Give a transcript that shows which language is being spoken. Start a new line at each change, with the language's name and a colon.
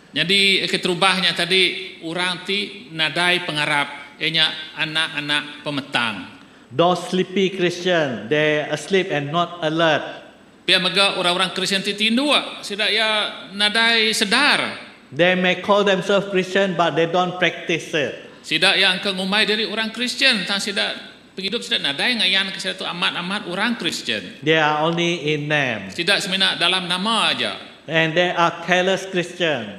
Iban: Jadi keterubahnya tadi orang ti nadai pengarap, ianya anak-anak pemetang.
English: Those sleepy Christian, they asleep and not alert.
Iban: Pihak megah orang-orang Kristian ti tindu sidak ya nadai sedar.
English: They may call themselves Christian but they don't practice it.
Iban: Sidak yang ke ngumai dari orang Kristian, tang sidak penghidup sidak nadai ngayan ke sidak tu amat-amat orang Kristian.
English: They are only in name.
Iban: Sidak semena dalam nama aja.
English: And they are careless Christian.